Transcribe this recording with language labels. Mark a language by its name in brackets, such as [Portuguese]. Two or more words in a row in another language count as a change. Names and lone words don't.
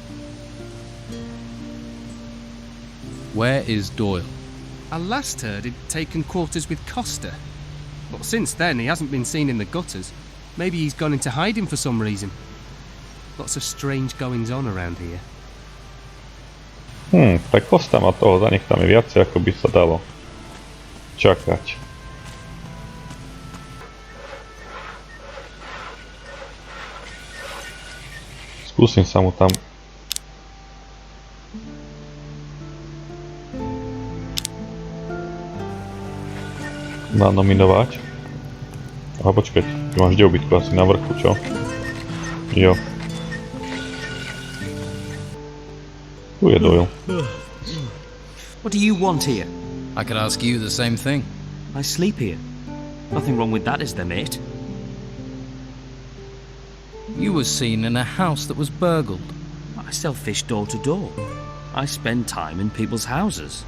[English] Where is Doyle? I last heard he'd taken quarters with Costa. But since then, he hasn't been seen in the gutters. Maybe he's gone into hiding for some reason. Lots of strange goings-on around here. [Slovak] Tak Costa má toho zanechané viacej, ako by sa dalo čakať. Skúsim sa mu tam nanominovať. Aha, počkať, tu máš kde ubytku, asi na vrchu, čo? Jo. Tu je Doyle. [English] What do you want here? I could ask you the same thing. I sleep here. Nothing wrong with that, is there, mate? You were seen in a house that was burgled. I sell fish door to door. I spend time in people's houses.